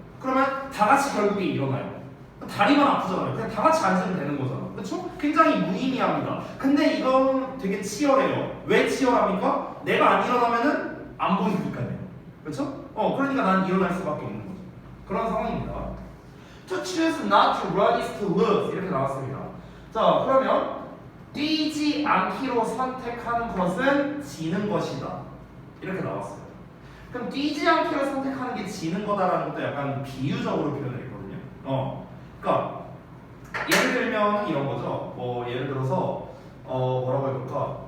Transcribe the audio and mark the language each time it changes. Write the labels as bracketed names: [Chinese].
[Korean] 그러면 다 같이 결국에 일어나요. 다리만 아프잖아요. 그냥 다 같이 앉으면 되는 거잖아, 그렇죠? 굉장히 무의미합니다. 근데 이건 되게 치열해요. 왜 치열합니까? 내가 안 일어나면은 안 보이니까요, 그렇죠? 그러니까 난 일어날 수밖에 없는 거죠. 그런 상황입니다. [English] To choose not to run is to lose [Korean] 이렇게 나왔습니다. 자, 그러면 뛰지 않기로 선택하는 것은 지는 것이다. 이렇게 나왔어요. 그럼 뛰지 않기로 선택하는 게 지는 거다라는 것도 약간 비유적으로 표현을 했거든요. 그러니까 예를 들면 이런 거죠. 뭐 예를 들어서 뭐라고 해볼까?